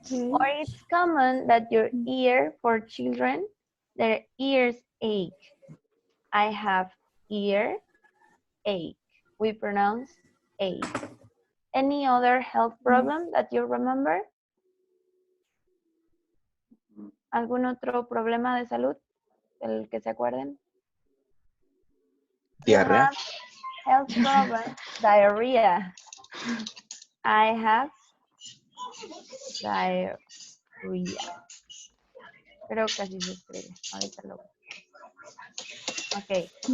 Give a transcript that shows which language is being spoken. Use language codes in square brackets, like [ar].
[en] Or it's common that your ear, for children, their ears ache. I have ear ache. We pronounce ache. Any other health problem that you remember? [es] ¿Algún otro problema de salud del que se acuerden? [en] You [es] Diarrea. [en] have health problem, diarrhea. I have diarrhea. [es] Creo que así se escribe. Ahorita lo veo. Okay.